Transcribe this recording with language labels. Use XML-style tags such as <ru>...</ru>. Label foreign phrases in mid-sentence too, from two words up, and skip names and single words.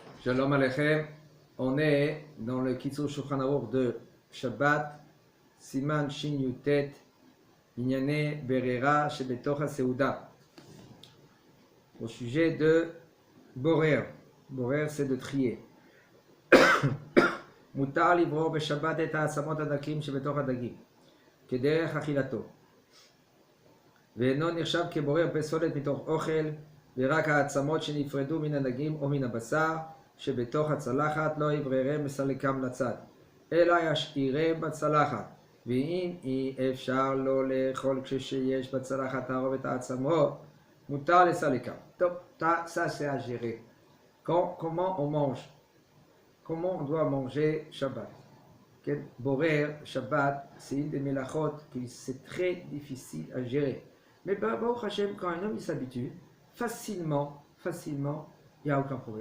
<he>שלום עליכם,</he> <fr>on est dans le Kitzur Shulchan Aruch de Shabbat,</fr> <he>סימן שין יט ענייני ברירה שבתוך הסעודה,</he> <fr>au sujet de Borer. Borer, c'est de trier.</fr> <he>מותר לברור בשבת את העצמות הדקות שבתוך הדגים, כדרך אכילתו. ואינו נחשב כבורר פסולת מתוך אוכל, ורק העצמות שנפרדו מן הדגים או מן הבשר שבתוך הצלחת לא יבררם מסלקם לצד, אלא ישאירם בצלחת. ואם אי אפשר לא לאכול כשיש בצלחת תערובת העצמות, מותר לסלקם. טוב,</he> <fr>ça c'est à gérer. Comment on mange? Comment on doit manger Shabbat? Borer, Shabbat, c'est une des mélachot qui c'est très difficile à gérer. Mais</fr> <he>ברוך השם,</he> <fr>quand un homme il s'habitue, facilement, il n'y a aucun problème.</fr>